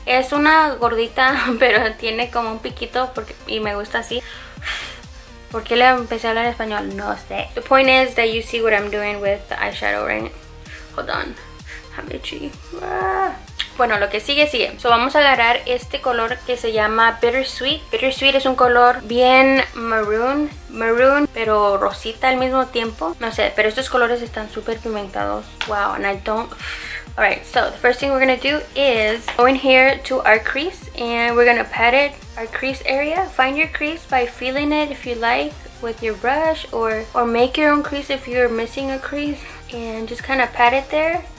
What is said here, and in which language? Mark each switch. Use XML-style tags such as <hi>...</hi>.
<es>Es una gordita, pero tiene como un piquito y me gusta así. ¿Por qué le empecé a hablar español? No sé.</es> <en>The point is that you see what I'm doing with the eyeshadow, right? Hold on. I'm itchy.</en> <es>Bueno, lo que sigue. So vamos a agarrar este color que se llama Bittersweet. Bittersweet es un color bien maroon, pero rosita al mismo tiempo. No sé, pero estos colores están súper pigmentados.</es> <en>Wow, and I don't... Alright, so the first thing we're going to do is go in here to our crease and we're going to pat it, our crease area. Find your crease by feeling it if you like with your brush, or make your own crease if you're missing a crease, and just kind of pat it there.</en>